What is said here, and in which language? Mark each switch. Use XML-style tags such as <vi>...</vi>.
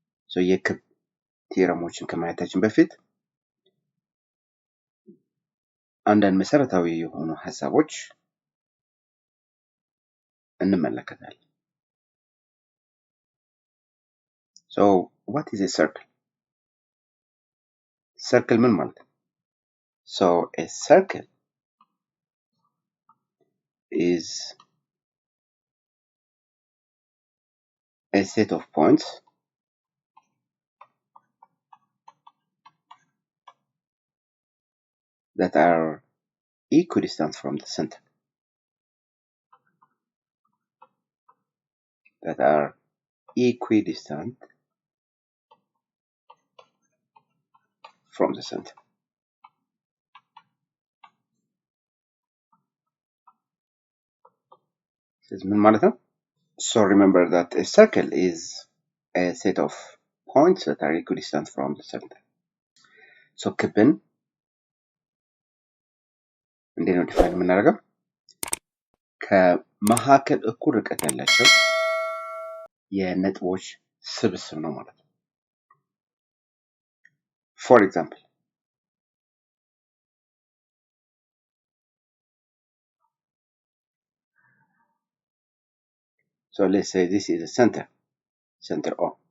<am>So የክብ ቲዮረሞችን ከማየታችን በፊት አንዳንድ መሰረታዊ የሆኑ ሐሳቦች እንመለከታለን።</am> <en>So what is a circle?</en> <am>Circle ምን ማለት ነው?</am> <en>So a circle is a set of points that are equidistant from the center. That are equidistant from the center.</en> <am>ምን ማለት ነው?</am> <en>So remember that a circle is a set of points that are equidistant from the center.</en> <am>So ክብን እንዴት ነው ዲፋይን የምናደርገው? ከመካከል እኩል ርቀት ያላቸው የነጥቦች ስብስብ ነው ማለት ነው።</am> <en>For example, so let's say this is the center O.</en>